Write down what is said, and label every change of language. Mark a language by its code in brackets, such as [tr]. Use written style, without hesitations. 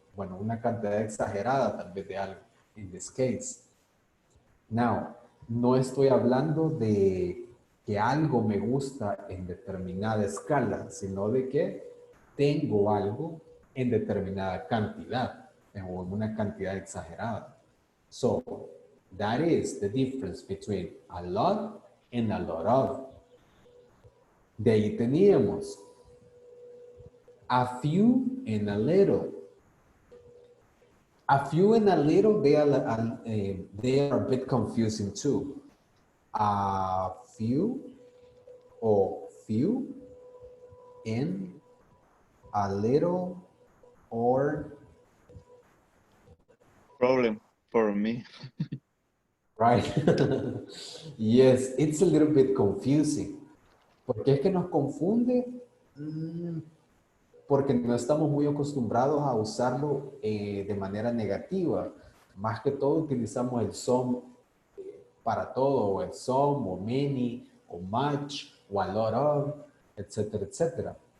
[es] Bueno, una cantidad exagerada tal vez de algo, in this case. Now, no estoy hablando de que algo me gusta en determinada escala, sino de que tengo algo en determinada cantidad o en una cantidad exagerada. [en] So, that is the difference between a lot and a lot of. [es] De ahí teníamos a few and a little. [en] A few and a little, they are a bit confusing too. A few or few and a little or Problem for me. right? Yes, it's a little bit confusing. [es] ¿Por qué es que nos confunde? Porque no estamos muy acostumbrados a usarlo de manera negativa. Más que todo utilizamos el some para todo, o el some, o many, o much, o a lot of, etcétera, etcétera.